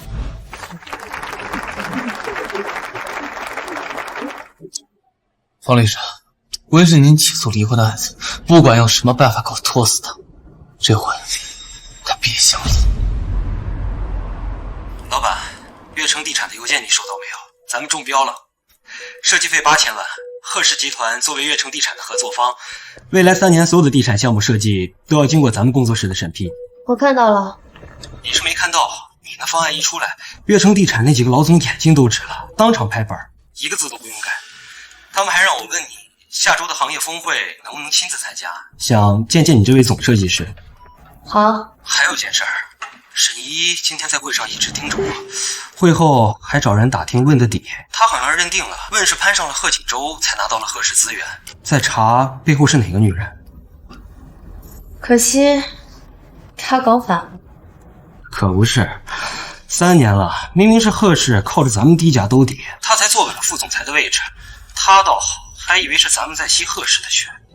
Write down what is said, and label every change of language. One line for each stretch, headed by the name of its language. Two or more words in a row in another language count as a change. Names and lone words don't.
Chinese: 方律师，温世宁起訴離婚的案子，不管用什麼辦法搞拖死他，這回他別想了。老闆，悅城地產的郵件你收到沒有？咱們中標了，設計費8000萬。賀氏集團作為悅城地產的合作方，未來3年所有的地產項目設計都要經過咱們工作室的審批。我看到了。你是沒看到，你的方案一出來，悅城地產那幾個老總眼睛都直了，當場拍板，一個字都不用改。他們還讓我問你，下周的行業峰會能不能親自參加？想見見你這位總設計師。好。還有件事兒，沈一今天在會上一直盯着我，會後還找人打聽問的底，他好像認定了問是攀上了賀錦州才拿到了賀氏資源，在查背後是哪個女人。可惜他搞反了。可不是，3年了，明明是賀氏靠着咱們低價兜底，他才坐穩了副總裁的位置，他倒好，還以為是咱們在吸賀氏的血。